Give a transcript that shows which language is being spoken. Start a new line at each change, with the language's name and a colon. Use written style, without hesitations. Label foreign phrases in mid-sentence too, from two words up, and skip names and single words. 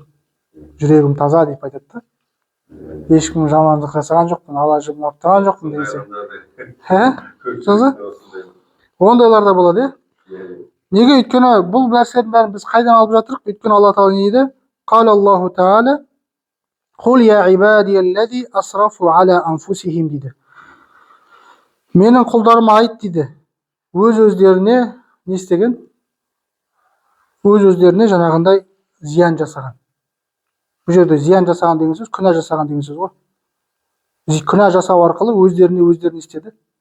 Kazakh: Жүрегім таза деп айтады да. Ешкім жамандық жасаған жоқпын, Алла жымын аптаған жоқпын деген сияқты. Ондайлар да болады. Неге? Өйткені бұл нәрселердің бәрін біз қайдан алып жатырық? Өйткені Алла тағала не дейді?
Arabic: قال الله تعالى قل يا عبادي الذين أسرفوا على أنفسهم дейді.
Kazakh: Менің құлдарыма айт дейді. Өз-өздеріне не істеген? Өз-өздеріне жаңағындай зиян жасаған. Бұл жерде зиян жасаған деген сөз, күнә жасаған деген сөз ғой. Күнә жасау арқылы өздеріне істеді?